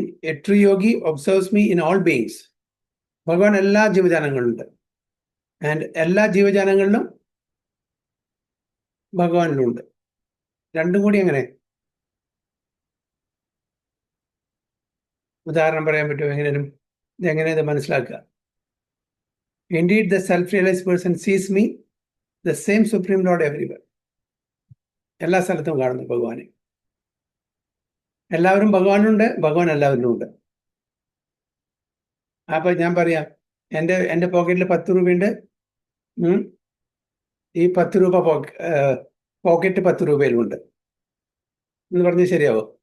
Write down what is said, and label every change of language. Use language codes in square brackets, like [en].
[en] A true yogi observes me in all beings. [ml] ഭഗവാൻ എല്ലാ ജീവജാലങ്ങളിലുണ്ട്, and എല്ലാ ജീവജാലങ്ങളിലും ഭഗവാനിലുണ്ട്. രണ്ടും കൂടി എങ്ങനെ? ഉദാഹരണം പറയാൻ പറ്റുമോ? എങ്ങനെയും ഇതെങ്ങനെ ഇത് മനസ്സിലാക്കുക? [en] Indeed, the self-realized person sees me, the same Supreme Lord, everywhere. [ml] എല്ലാ സ്ഥലത്തും കാണുന്നു ഭഗവാനെ. എല്ലാവരും ഭഗവാനുണ്ട്, ഭഗവാൻ എല്ലാവരിലും ഉണ്ട്. അപ്പൊ ഞാൻ പറയാം, എൻ്റെ പോക്കറ്റിൽ 10 രൂപയുണ്ട്. ഈ 10 രൂപ പോക്കറ്റ് 10 രൂപയിലുണ്ട് എന്ന് പറഞ്ഞ് ശരിയാവോ?